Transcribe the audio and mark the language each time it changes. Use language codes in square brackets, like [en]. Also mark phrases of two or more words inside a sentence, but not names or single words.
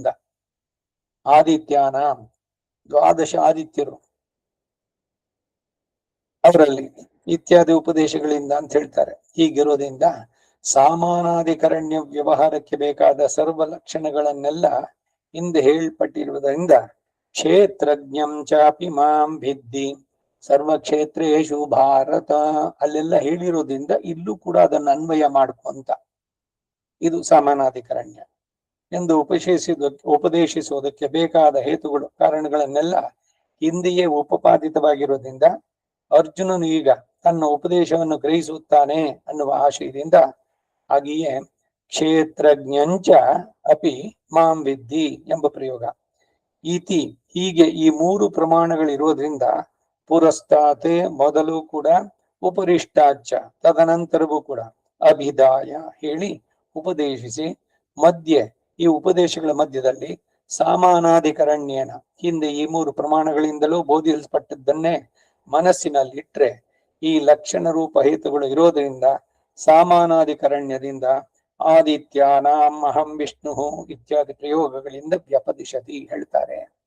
[kn] ಆದಿತ್ಯಾನಾಂ 12 ಆದಿತ್ಯರು ಅವರಲ್ಲಿ ಇತ್ಯಾದಿ ಉಪದೇಶಗಳಿಂದ ಅಂತ ಹೇಳ್ತಾರೆ. ಹೀಗಿರೋದ್ರಿಂದ ಸಾಮಾನಾಧಿಕರಣ್ಯ ವ್ಯವಹಾರಕ್ಕೆ ಬೇಕಾದ ಸರ್ವ ಲಕ್ಷಣಗಳನ್ನೆಲ್ಲ ಹಿಂದೆ ಹೇಳ್ಪಟ್ಟಿರುವುದರಿಂದ [sa] ಕ್ಷೇತ್ರಜ್ಞಂ ಚಾಪಿ ಮಾಂ ವಿದ್ಧಿ ಸರ್ವಕ್ಷೇತ್ರೇಶು ಭಾರತ [kn] ಅಲ್ಲೆಲ್ಲ ಹೇಳಿರೋದ್ರಿಂದ ಇಲ್ಲೂ ಕೂಡ ಅದನ್ನು ಅನ್ವಯ ಮಾಡ್ಕೊಂತ ಇದು ಸಾಮಾನಾಧಿಕರಣ್ಯ ಎಂದು ಉಪದೇಶಿಸುವುದಕ್ಕೆ ಬೇಕಾದ ಹೇತುಗಳು ಕಾರಣಗಳನ್ನೆಲ್ಲ ಹಿಂದೆಯೇ ಉಪಪಾದಿತವಾಗಿರೋದ್ರಿಂದ ಅರ್ಜುನನು ಈಗ ತನ್ನ ಉಪದೇಶವನ್ನು ಗ್ರಹಿಸುತ್ತಾನೆ ಅನ್ನುವ ಆಶಯದಿಂದ ಹಾಗೆಯೇ [sa] ಕ್ಷೇತ್ರಜ್ಞಂಚ ಅಪಿ ಮಾಂ ವಿದ್ಧಿ [kn] ಎಂಬ ಪ್ರಯೋಗ. ಇತಿ ಹೀಗೆ ಈ 3 ಪ್ರಮಾಣಗಳಿರೋದ್ರಿಂದ ಪುರಸ್ತಾತೆ ಮೊದಲು ಕೂಡ, ಉಪರಿಷ್ಟಾಚ ತದನಂತರವೂ ಕೂಡ, ಅಭಿದಾಯ ಹೇಳಿ ಉಪದೇಶಿಸಿ, ಮಧ್ಯೆ ಈ ಉಪದೇಶಗಳ ಮಧ್ಯದಲ್ಲಿ ಸಾಮಾನಾಧಿಕರಣ್ಯನ ಹಿಂದೆ ಈ 3 ಪ್ರಮಾಣಗಳಿಂದಲೂ ಬೋಧಿಸಲ್ಪಟ್ಟದ್ದನ್ನೇ ಮನಸ್ಸಿನಲ್ಲಿಟ್ರೆ ಈ ಲಕ್ಷಣ ರೂಪ ಹೇತುಗಳು ಇರೋದ್ರಿಂದ ಸಾಮಾನಾಧಿಕರಣ್ಯದಿಂದ [sa] ಆದಿತ್ಯಾನಾಂ ಅಹಂ ವಿಷ್ಣು [kn] ಇತ್ಯಾದಿ ಪ್ರಯೋಗಗಳಿಂದ ವ್ಯಪದಿಶತಿ ಹೇಳ್ತಾರೆ.